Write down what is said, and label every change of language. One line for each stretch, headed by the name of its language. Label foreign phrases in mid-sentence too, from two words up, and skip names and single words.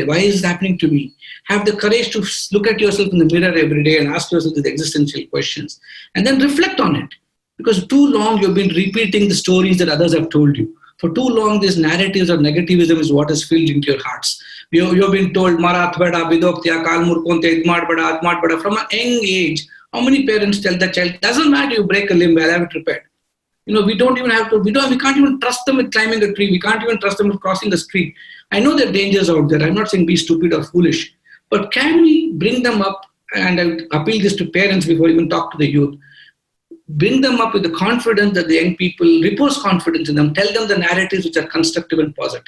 English: Why is this happening to me? Have the courage to look at yourself in the mirror every day and ask yourself these existential questions and then reflect on it. Because too long you've been repeating the stories that others have told you. For too long, these narratives of negativism is what has filled into your hearts. You've been told, Marat bada, bidoktya, kalmurkonte, idmad bada, atmad bada. From a young age, how many parents tell the child, doesn't matter, you break a limb, I'll have it repaired. We don't even have to, we can't even trust them with climbing a tree. We can't even trust them with crossing the street. I know there are dangers out there. I'm not saying be stupid or foolish. But can we bring them up, and I appeal this to parents before we even talk to the youth, bring them up with the confidence that the young people, repose confidence in them, tell them the narratives which are constructive and positive.